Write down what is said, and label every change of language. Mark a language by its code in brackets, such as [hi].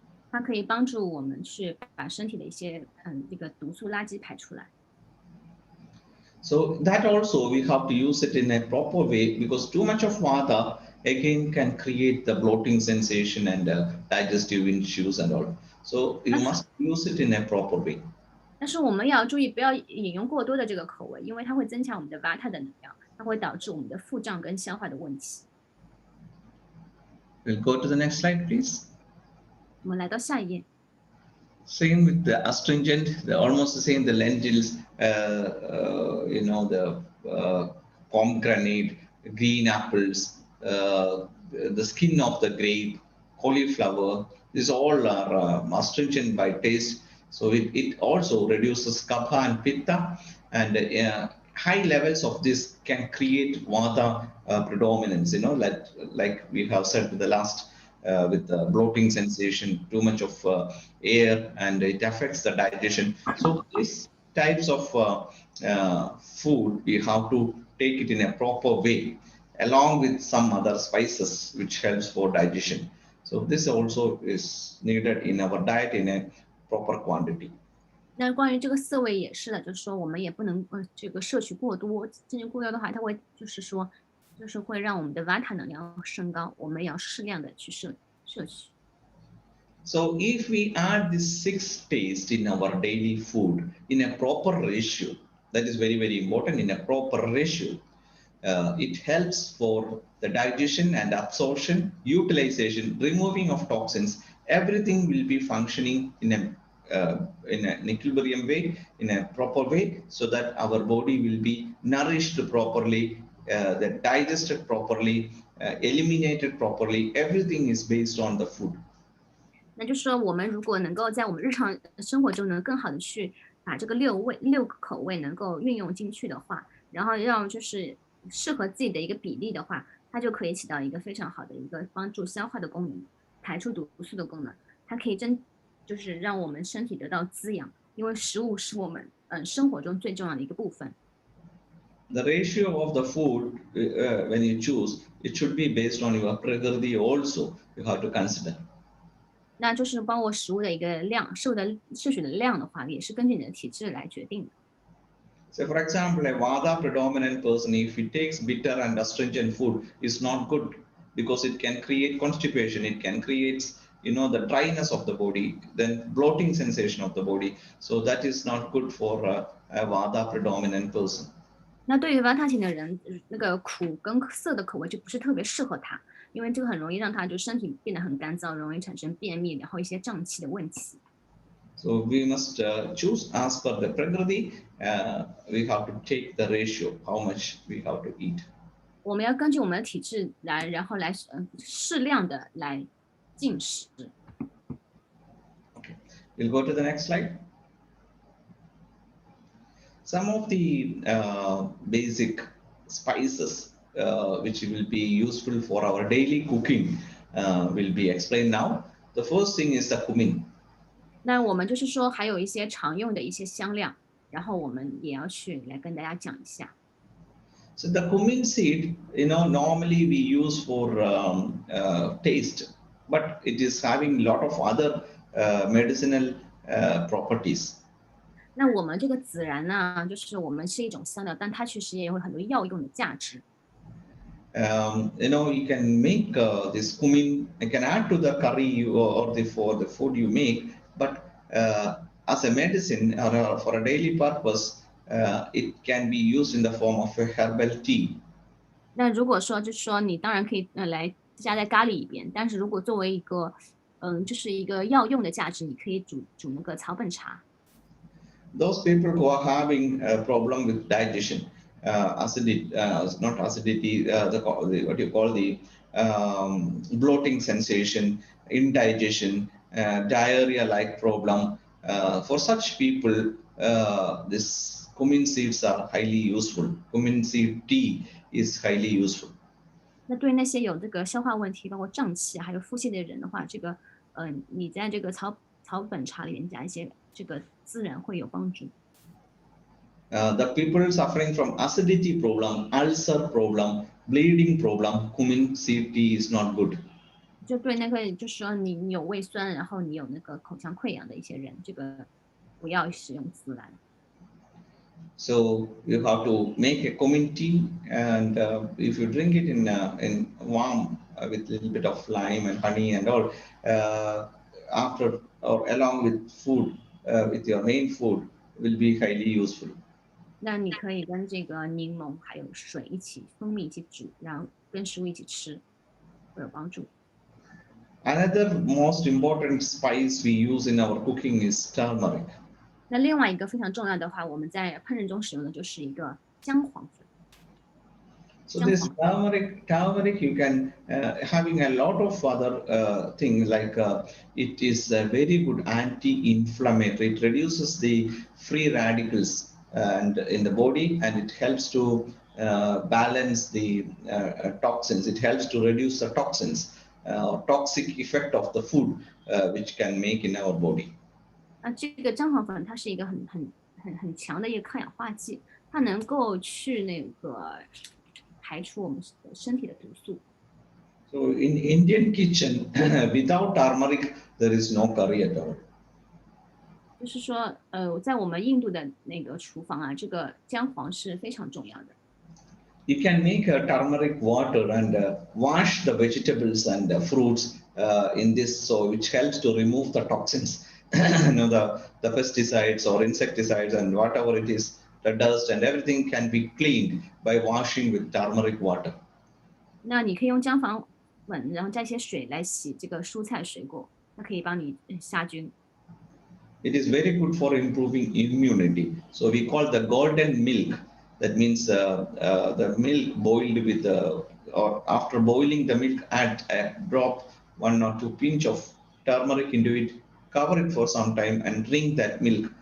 [zh] 它可以帮助我们去把身体的一些这个毒素垃圾排出来。 [en] So that also we have to use it in a proper way, because too much of vata again can create the bloating sensation and digestive issues and all. So you must use it in a proper way. [zh] 但是我们也要注意，不要饮用过多的这个口味，因为它会增强我们的 Vata 的能量，它会导致我们的腹胀跟消化的问题。 [en] We'll go to the next slide, please. [zh] 我们来到下一页。 [en] Same with the astringent, almost the same. The lentils, the pomegranate, green apples, the skin of the grape, cauliflower. These all are astringent by taste. So it also reduces kapha and pitta, and high levels of this can create vata predominance. Like we have said with the last. With the bloating sensation, too much of air, and it affects the digestion. So these types of food, we have to take it in a proper way, along with some other spices, which helps for digestion. So this also is needed in our diet in a proper quantity. [zh] 那关于这个色味也是的，就是说我们也不能这个摄取过多，进行过多的话，它会就是会让我们的 Vata 能量升高，我们也要适量的去摄取。 [en] So if we add this 6 taste in our daily food in a proper ratio, that is very, very important, in a proper ratio, it helps for the digestion and absorption, utilization, removing of toxins. Everything will be functioning in an equilibrium way, in a proper way, so that our body will be nourished properly, digested properly, eliminated properly. Everything is based on the food. [zh] 那就是说，我们如果能够在我们日常生活中呢，更好的去把这个六个口味能够运用进去的话，然后让就是适合自己的一个比例的话，它就可以起到一个非常好的一个帮助消化的功能，排出毒素的功能。它可以就是让我们身体得到滋养，因为食物是我们生活中最重要的一个部分。 [en] The ratio of the food when you choose, it should be based on your prakriti also. You have to consider. [zh] 那就是包括食物的一个量，摄取的量的话，也是根据你的体质来决定的。 [en] So, for example, a Vata predominant person, if he takes bitter and astringent food, is not good because it can create constipation. It can create, the dryness of the body, then bloating sensation of the body. So that is not good for a Vata predominant person. [zh] 那对于 Vata 型的人，那个苦跟涩的口味就不是特别适合他，因为这个很容易让他就身体变得很干燥，容易产生便秘，然后一些胀气的问题。 [en] So we must choose as per the prakriti. We have to take the ratio, how much we have to eat. [zh] 我们要根据我们的体质来，然后来适量的来进食。 [en] Okay, we'll go to the next slide. Some of the basic spices which will be useful for our daily cooking will be explained now. The first thing is the cumin. [zh] 那我们就是说，还有一些常用的一些香料，然后我们也要去来跟大家讲一下。 [en] So the cumin seed, normally we use for taste, but it is having a lot of other medicinal properties. [zh] 那我们这个孜然呢，就是我们是一种香料，但它确实也有很多药用的价值。 [en] You can make this cumin. You can add to the curry or for the food you make, but as a medicine or for a daily purpose, it can be used in the form of a herbal tea. [zh] 那如果说就是说你当然可以来加在咖喱里边，但是如果作为一个就是一个药用的价值，你可以煮那个草本茶。 [en] Those people who are having a problem with digestion, acidity, not acidity, what you call the bloating sensation, indigestion, diarrhea-like problem. For such people, this cumin seeds are highly useful. Cumin seed tea is highly useful. [zh] 那对那些有这个消化问题，包括胀气还有腹泻的人的话，这个你在这个草本茶里面加一些这个孜然会有帮助。 [en] The people suffering from acidity problem, ulcer problem, bleeding problem, cumin seed tea is not good. [zh] 就对那个就是说你有胃酸，然后你有那个口腔溃疡的一些人，这个不要使用孜然。 [en] So you have to make a cumin tea, and if you drink it in warm with a little bit of lime and honey and all, after or along with food, with your main food, will be highly useful. [zh] 那你可以跟这个柠檬还有水一起蜂蜜一起煮，然后跟食物一起吃，会有帮助。 [en] Another most important spice we use in our cooking is turmeric. [zh] 那另外一个非常重要的话，我们在烹饪中使用的就是一个姜黄粉。 [en] So this turmeric, you can having a lot of other things like it is a very good anti-inflammatory. It reduces the free radicals and in the body, and it helps to balance the toxins. It helps to reduce the toxins, toxic effect of the food which can make in our body. [zh] 那这个姜黄粉它是一个很强的一个抗氧化剂，它能够去那个排出我们身体的毒素。 [en] So in Indian kitchen, without turmeric, there is no curry at all. [zh] 就是说，在我们印度的那个厨房啊，这个姜黄是非常重要的。 [en] You can make a turmeric water and wash the vegetables and fruits in this, so which helps to remove the toxins, the pesticides or insecticides and whatever it is, the dust and everything can be cleaned by washing with turmeric water. [zh] 那你可以用姜黄粉，然后加一些水来洗这个蔬菜水果，它可以帮你杀菌。 [en] It is very good for improving immunity. So we call the golden milk. That means the milk boiled with or after boiling the milk, add a drop, 1 or 2 pinch of turmeric into it, cover it for some time, and drink that milk.